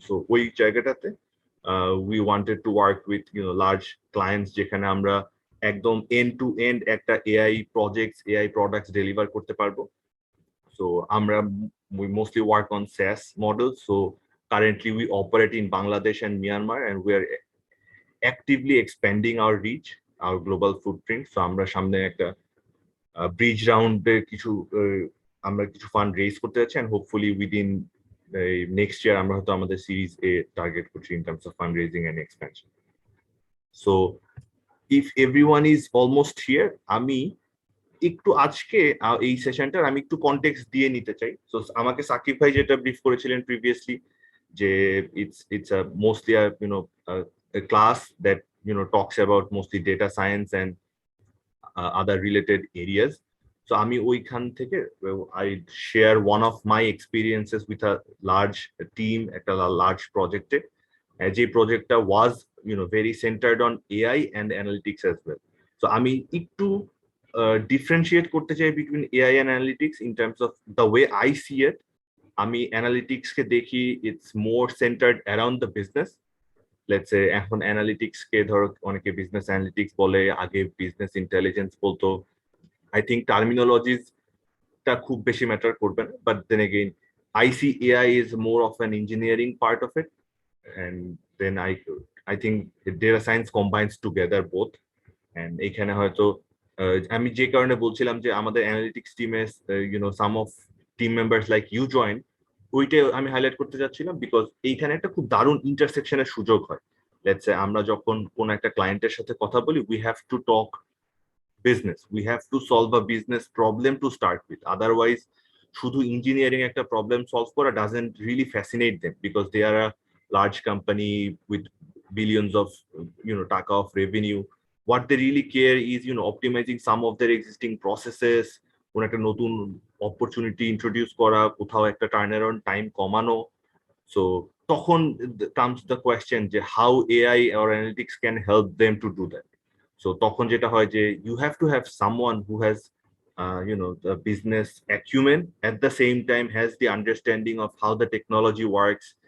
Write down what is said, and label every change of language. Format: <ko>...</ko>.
<en>So</en> <bn>ওই জায়গাটাতে</bn> <en>we wanted to work with large clients</en> <bn>যেখানে আমরা একদম</bn> <en>end to end একটা AI projects, AI products deliver</en> <bn>করতে পারবো.</bn> <en>So we mostly work on SaaS models. So currently we operate in Bangladesh and Myanmar, and we are actively expanding our reach, our global footprint. So</en> <bn>আমরা সামনে একটা bridge রাউন্ডে আমরা কিছু fund raise করতে যাচ্ছি,</bn> <en>and hopefully within next year</en> <bn>আমরা হয়তো আমাদের সিরিজ এ টার্গেট করছি</bn> <en>in terms of fundraising and expansion. So if everyone is almost here,</en> <bn>আমি একটু আজকে এই সেশনটার আমি একটু কনটেক্সট দিয়ে নিতে চাই। সো আমাকে সাকিব ভাই যেটা ব্রিফ করেছিলেন প্রিভিয়াসলি, যে</bn> <en>it's a mostly a class that talks about mostly data science and other related areas. So</en> <bn>আমি ওইখান থেকে</bn> <en>I share one of my experiences with a large team at a large project. যে projectটা was very centered on AI and analytics as well. So</en> <bn>আমি একটু differentiate করতে চাই</bn> <en>between AI and analytics in terms of the way I see it.</en> <bn>আমি analytics কে দেখি</bn> <en>it's more centered around the business. Let's say</en> <bn>এখন analytics কে ধরো অনেকে business analytics বলে, আগে business intelligence বলতো.</bn> <en>I think terminologies</en> <bn>টা খুব বেশি ম্যাটার করবে না,</bn> <en>but then again I see AI is more of an engineering part of it, and then I think data science combines together both.</en> <bn>And এখানে হয়তো আমি যে কারণে বলছিলাম যে আমাদের অ্যানালিটিক্স টিমে</bn> <en>some of team members like you join,</en> <bn>ওইটাই আমি হাইলাইট করতে যাচ্ছিলাম, বিকজ এইখানে একটা খুব দারুণ ইন্টারসেকশনের সুযোগ হয়।</bn> <en>let's say</en> <bn>আমরা যখন কোন একটা ক্লায়েন্টের সাথে কথা বলি,</bn> <en>we have to talk business, we have to solve a business problem to start with, otherwise</en> <bn>শুধু ইঞ্জিনিয়ারিং একটা প্রবলেম সলভ করা</bn> <en>doesn't really fascinate them, because they are a large company with billions of taka of revenue. What they really care is optimizing some of their existing processes,</en> <bn>কোন একটা নতুন opportunity introduce করা, কোথাও একটা turn around time কমানো।</bn> <en>So তখন comes the question যে how AI or analytics can help them to do that. So</en> <bn>তখন যেটা হয় যে</bn> <en>you have to have someone who has the business acumen, at the same time has the understanding of how the technology works.</en>